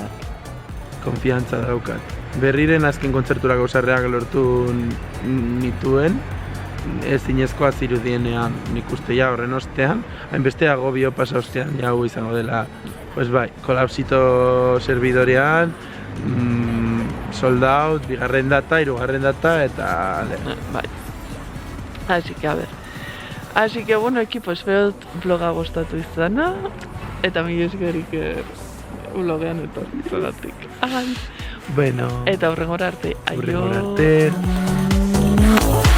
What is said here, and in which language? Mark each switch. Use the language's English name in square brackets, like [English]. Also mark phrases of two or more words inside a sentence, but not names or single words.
[Basque] Konfiantza daukat. Berriren azken kontzerturako sarrerak lortu nituen, ezinezkoa zirudienean nik uste ja horren ostean, hainbeste agobio pasa ostean jau izango dela, pues bai, kolapsito servidorean, [English] sold out, [Basque] bigarren data, hirugarren data, eta... Bai. [Spanish] Así que, a ver. Así que, bueno, equipo, [Basque] espero bloga gustatu izana, eta mila eskerik blogean etortzagatik. Bueno. Eta hurrengora arte. Hurrengora arte.